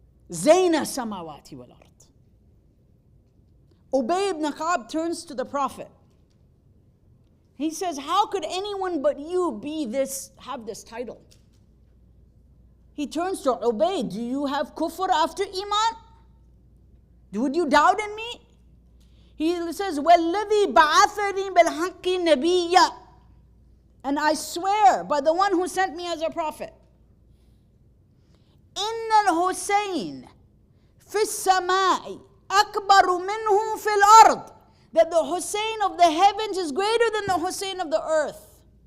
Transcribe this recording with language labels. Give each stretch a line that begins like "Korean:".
English: Zayna samawati wal ard. Ubay ibn Ka'ab turns to the Prophet. He says, how could anyone but you have this title? He turns to Ubay, do you have kufr after iman? Would you doubt in me?
Arabic: He says, وَالَّذِي بَعَثَنِي بِالْحَقِّ نَبِيًّا.
English: And I swear by the one who sent me as a prophet.
Arabic: إِنَّ الْحُسَيْنِ فِي السَّمَاءِ أَكْبَرُ مِنْهُ فِي الْأَرْضِ.
English: That the Hussein of the heavens is greater than the Hussein of the earth.